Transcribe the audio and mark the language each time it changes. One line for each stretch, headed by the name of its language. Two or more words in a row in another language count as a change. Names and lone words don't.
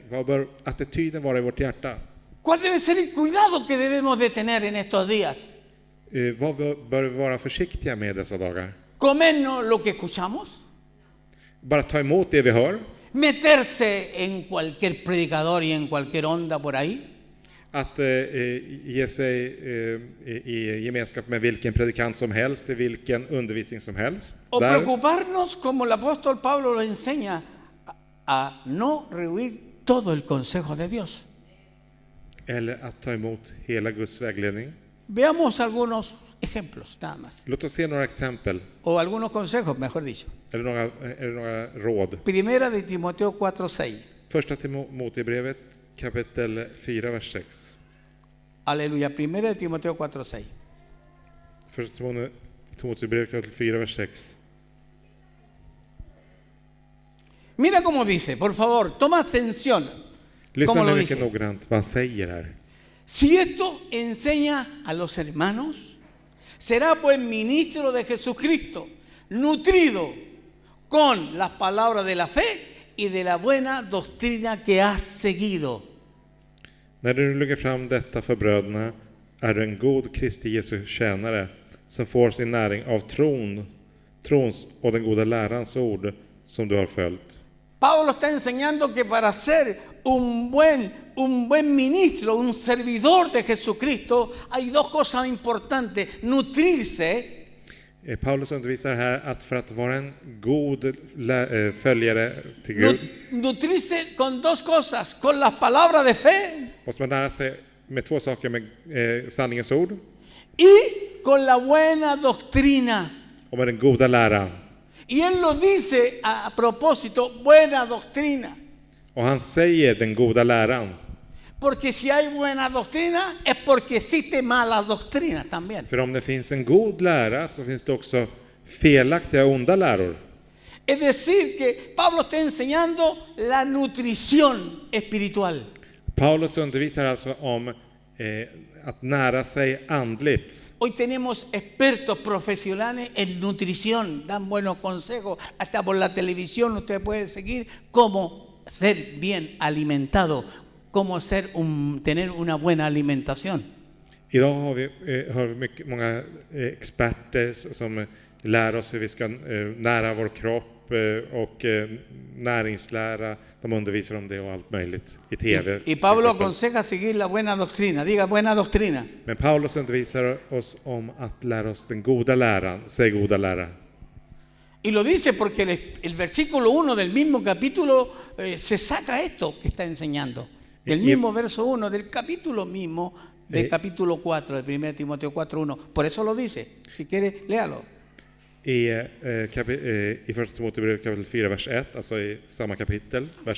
Swedish: Vad bör attityden vara i vårt hjärta?
Spanish: ¿Cuál debe ser el cuidado que debemos de tener en estos días?
Swedish: Vad bör vi vara försiktiga med dessa dagar?
Spanish: ¿Comernos lo que escuchamos?
Swedish: Bara ta emot det vi hör?
Spanish: ¿Meterse en cualquier predicador y en cualquier onda por ahí?
Swedish: Att ge sig i gemenskap med vilken predikant som helst, i vilken undervisning som helst.
Spanish: ¿O
Swedish: Där.
Spanish: preocuparnos, como el apóstol Pablo lo enseña, a no rehuir todo el consejo de Dios?
Swedish: Eller att ta emot hela Guds vägledning.
Spanish: Veamos algunos ejemplos, nada más.
Swedish: Låt oss se några exempel,
Spanish: O algunos consejos, mejor dicho.
Swedish: eller några råd.
Spanish: Primera de Timoteo 4:6.
Swedish: Första Timoteusbrevet kapitel 4, vers 6.
Spanish: Aleluya. Primera de Timoteo 4:6.
Swedish: Första Timoteusbrevet kapitel 4, vers 6.
Spanish: Mira cómo dice, por favor, toma atención.
Swedish: Lyssna
Spanish: ¿Cómo
Swedish: nu
Spanish: lo
Swedish: mycket
Spanish: dice?
Swedish: noggrant vad han säger här.
Spanish: Si esto enseña a los hermanos, será pues ministro de Jesucristo, nutrido con las palabras de la fe y de la buena doctrina que has seguido.
Swedish: När du lägger fram detta för bröderna är du en god Kristi Jesu tjänare som får sin näring av trons och den goda lärans ord som du har följt.
Spanish: Pablo está enseñando que para ser un buen ministro, un servidor de Jesucristo, hay dos cosas importantes: nutrirse
Swedish: Paulus undervisar här att för att vara en god följare till Gud
Spanish: nutrirse con dos cosas, con las palabras de fe
Swedish: måste man lära sig med två saker, med sanningens ord
Spanish: y con la buena doctrina.
Swedish: och med den goda läran.
Spanish: Y él lo dice a propósito, buena doctrina.
Swedish: Och han säger den goda läran.
Spanish: Porque si hay buena doctrina es porque existe mala doctrina también.
Swedish: För om det finns en god lära så finns det också felaktiga och onda läror.
Spanish: Es decir, que Pablo está enseñando la nutrición espiritual.
Swedish: Paulus undervisar alltså om att nära sig andligt.
Spanish: Hoy tenemos expertos profesionales en nutrición, dan buenos consejos, hasta por la televisión usted puede seguir cómo ser bien alimentado, cómo tener una buena alimentación.
Swedish: Idag har vi många experter som lär oss hur vi ska nära vår kropp och näringslära. De undervisar om det och allt möjligt i TV.
Spanish: Y Pablo aconseja seguir la buena doctrina, diga buena doctrina.
Swedish: Men Paulus undervisar oss om att lära oss den goda läran, säg goda lära.
Spanish: Y lo dice porque el versículo 1 del mismo capítulo se saca esto que está enseñando. Del mismo verso 1 del capítulo mismo, del capítulo 4 de 1 Timoteo 4:1. Por eso lo dice. Si quiere, léalo.
Swedish: I första Timoteusbrevet kapitel 4, vers 1, alltså i samma kapitel, vers 1,